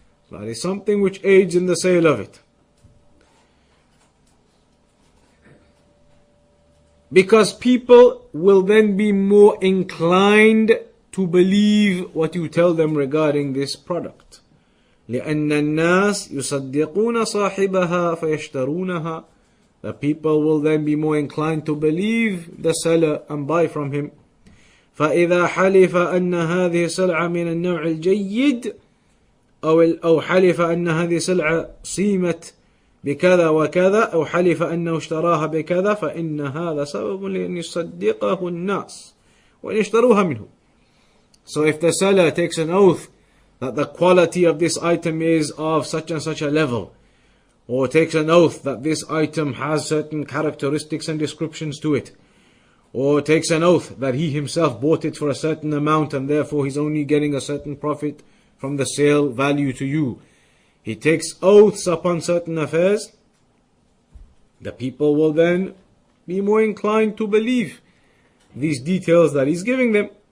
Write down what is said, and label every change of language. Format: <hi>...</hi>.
<en>That is something which aids in the sale of it. Because people will then be more inclined to believe what you tell them regarding this product.</en> <ar>لأن الناس يصدقون صاحبها فيشترونها.</ar> <en>The people will then be more inclined to believe the seller and buy from him.</en> <ar>فإذا حلف أن هذه سلعة من النوع الجيد أو حلف أن هذه سلعة صيمت بكذا وكذا أو حلف أنه اشتراها بكذا فإن هذا سبب لأن يصدقه الناس وإن اشتروها منه.</ar> <en>So if the seller takes an oath that the quality of this item is of such and such a level, or takes an oath that this item has certain characteristics and descriptions to it, or takes an oath that he himself bought it for a certain amount and therefore he's only getting a certain profit from the sale value to you, he takes oaths upon certain affairs, the people will then be more inclined to believe these details that he's giving them.</en>